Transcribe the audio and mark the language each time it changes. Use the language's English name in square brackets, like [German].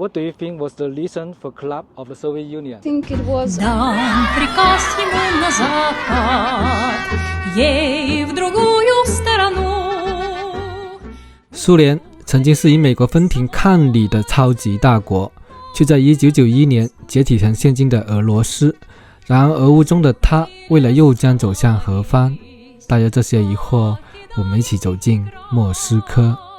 [English] What do you think was the reason for collapse of the Soviet Union? I think it was [Russian] Дан приказ ему на запад, ей в другую сторону. [Chinese] 苏联曾经是与美国分庭抗礼的超级大国，却在1991年解体成现今的俄罗斯。然而俄乌中的它，未来又将走向何方？带着这些疑惑，我们一起走进莫斯科。